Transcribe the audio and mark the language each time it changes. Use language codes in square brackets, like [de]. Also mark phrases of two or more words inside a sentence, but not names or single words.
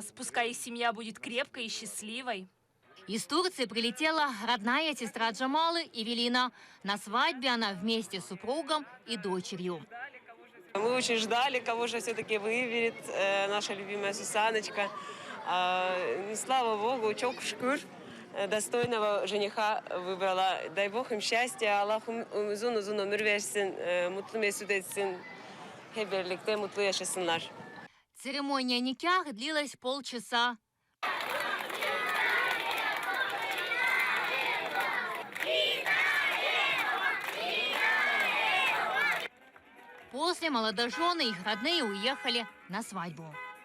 [ru] Пускай их семья будет крепкой и счастливой. Из Турции прилетела родная сестра Джамалы Эвелина. На свадьбе она вместе с супругом и дочерью. Мы очень ждали, кого же все-таки выберет наша любимая Сусаночка. Слава Богу, [tr] çok şükür, [ru] достойного жениха выбрала. Дай Бог им счастья, [tr] Аллах uzun ömür versin, mutlu mesut etsin. Hep birlikte mutlu yaşasınlar. [ru] Церемония никях длилась полчаса. После молодожены и их родные уехали на свадьбу.